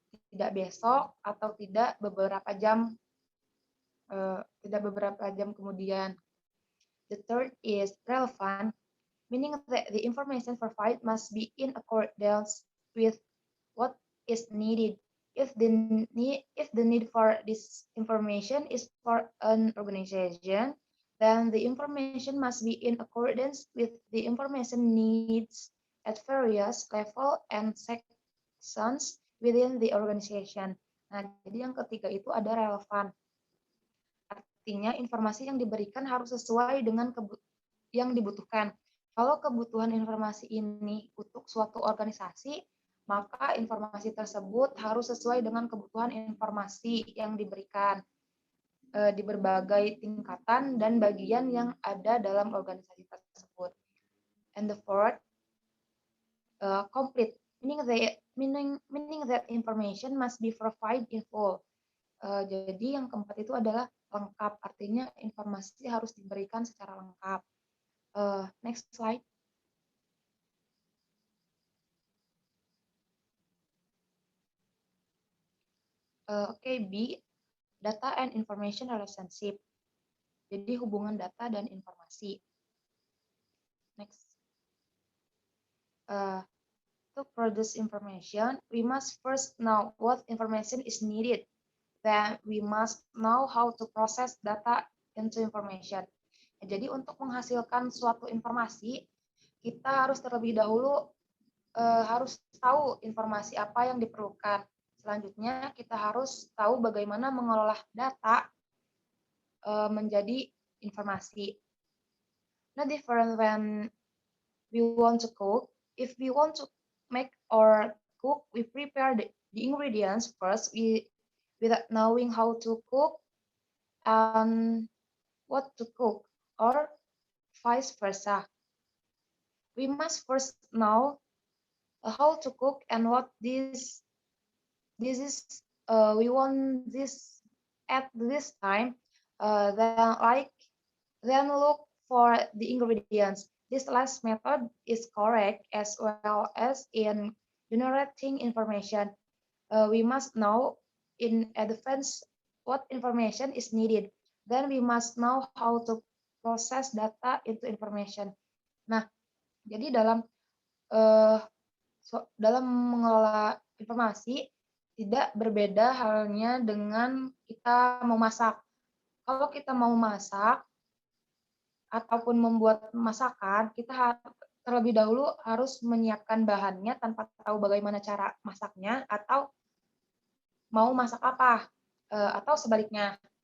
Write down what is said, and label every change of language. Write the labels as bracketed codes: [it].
[id] Tidak besok atau tidak beberapa jam kemudian. [en] The third is relevant, meaning that the information provided must be in accordance with what is needed. If the need for this information is for an organization, then the information must be in accordance with the information needs at various level and sections within the organization. [id] Nah, jadi yang ketiga itu ada relevan. Artinya informasi yang diberikan harus sesuai dengan yang dibutuhkan. Kalau kebutuhan informasi ini untuk suatu organisasi, maka informasi tersebut harus sesuai dengan kebutuhan informasi yang diberikan di berbagai tingkatan dan bagian yang ada dalam organisasi tersebut. [en] And the fourth, complete, meaning that information must be provided in full. [id] Jadi yang keempat itu adalah lengkap, artinya informasi harus diberikan secara lengkap. [en] Next slide. B, data and information relationship. [id] Jadi hubungan data dan informasi. [en] Next. To produce information, we must first know what information is needed. Then we must know how to process data into information. [id] Jadi untuk menghasilkan suatu informasi, kita harus terlebih dahulu harus tahu informasi apa yang diperlukan. Selanjutnya, kita harus tahu bagaimana mengolah data menjadi informasi. [en] No different when we want to cook. If we want to make or cook, we prepare the ingredients first without knowing how to cook and what to cook, or vice versa. We must first know how to cook and what this is we want this at this time, then look for the ingredients. This last method is correct as well as in generating information. We must know in advance what information is needed. Then we must know how to process data into information. [id] Nah, jadi dalam mengelola informasi tidak berbeda halnya dengan kita memasak. Kalau kita mau masak ataupun membuat masakan, kita terlebih dahulu harus menyiapkan bahannya tanpa tahu bagaimana cara masaknya, atau mau masak apa, atau sebaliknya.